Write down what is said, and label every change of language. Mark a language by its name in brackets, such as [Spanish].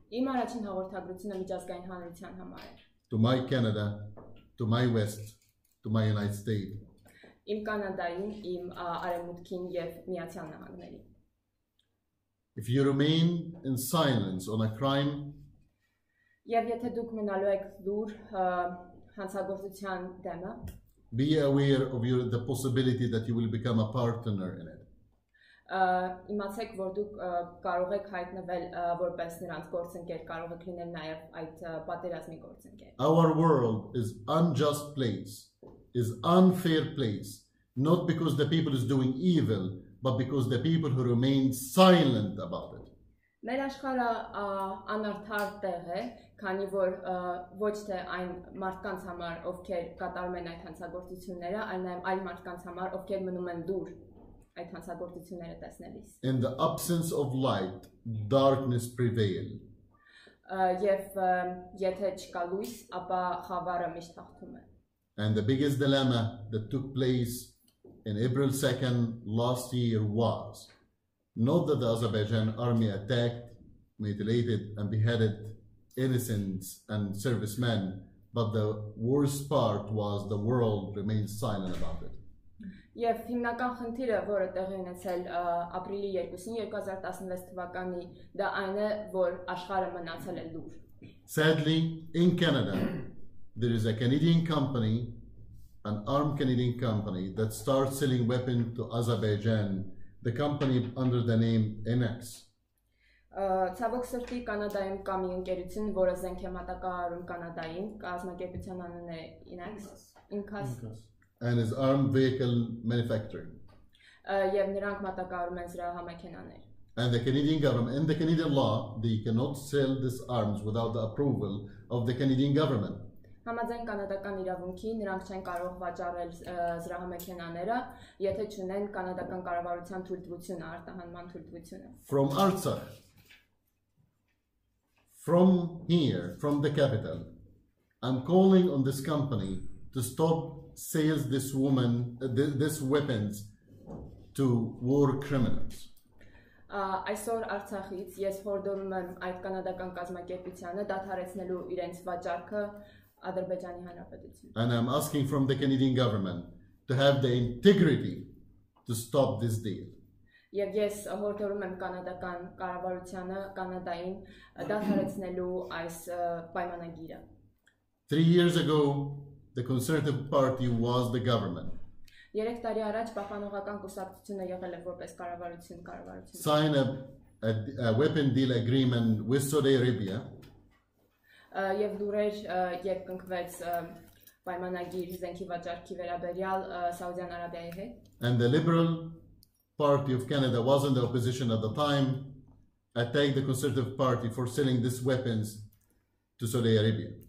[Armenian] Իմ առաջին հաղորդագրությունը միջազգային հանրության համար է։ [English] To my Canada, to my West, to my United States. [Armenian] Իմ Կանադային, իմ Արևմուտքին եւ Միացյալ Նահանգներին։ [English] If you remain in silence on a crime, [Armenian] Եվ եթե դուք մնալու եք լուր հանցագործության դեմը, [English] be aware of the possibility that you will become a partner in it. [Armenian] Իմացեք, որ դուք կարող եք հայտնվել որպես նրանց գործընկեր, կարող եք լինել նաև այդ պատերազմի գործընկեր։ [English] Our world is unjust place, is unfair place, not because the people is doing evil, but because the people who remain silent about it. [Armenian] Մեր աշխարհը անարդար տեղ է, քանի որ ոչ թե այն մարդկանց համար, ովքեր կատարում են այդ հանցագործությունները, այլ նաև այլ մարդկանց համար, ովքեր մնում են դուր այդ հանցագործությունները տեսնելիս։ [English] In the absence of light, darkness prevail. [Armenian] Եվ եթե չկա լույս, ապա խավարը միշտ հաղթում է։ [English] And the biggest dilemma that took place in April 2nd last year was not that the Azerbaijan army attacked, mutilated and beheaded innocents and servicemen, but the worst part was the world remained silent about it. [Armenian] Եվ հիմնական խնդիրը, որը տեղի ունեցել ապրիլի 2-ին 2016 թվականի, դա այն է, որ աշխարհը մնացել է լուր։ [English] Sadly, in Canada, there is a Canadian company, an armed Canadian company, that starts selling weapons to Azerbaijan, the company under the name NX. [Armenian] Ցավոք սրտի Կանադայում կա մի ընկերություն, որը զենք է մատակարարում Կանադային, կազմակերպության անունն է Incas, [English] and is armed vehicle manufacturing. [Armenian] Եվ նրանք մատակարարում են զրահամեքենաներ։ [English] And the Canadian government, in the Canadian law, they cannot sell these arms without the approval of the Canadian government. [Armenian] Համաձայն կանադական իրավունքի նրանք չեն կարող վաճառել զրահամեքենաները, եթե չունեն կանադական կառավարության թույլտվությունը, արտահանման թույլտվությունը։ [English] From Artsakh, from here, from the capital, I'm calling on this company to stop sales this weapons to war criminals. [Armenian] Այսօր Արցախից ես հորդորում եմ այդ կանադական կազմակերպությանը դադարեցնելու իրենց վաճառքը Ադրբեջանի Հանրապետություն։ [English] And I'm asking from the Canadian government to have the integrity to stop this deal. [Armenian] Եվ ես հորդորում եմ կանադական կառավարությանը կանադային դադարեցնելու այս պայմանագիրը։ [English] 3 years ago, the Conservative Party was the government. [Armenian] 3 տարի առաջ Պահպանողական կուսակցությունը եղել է որպես կառավարություն։ [English] Sign a weapon deal agreement with Saudi Arabia. [Armenian] Եվ լուրեր երբ կնքվեց պայմանագիր զենքի վաճառքի վերաբերյալ Սաուդյան Արաբիայի հետ։ [English] And the Liberal Party of Canada was in the opposition at the time, attacked the Conservative Party for selling these weapons to Saudi Arabia.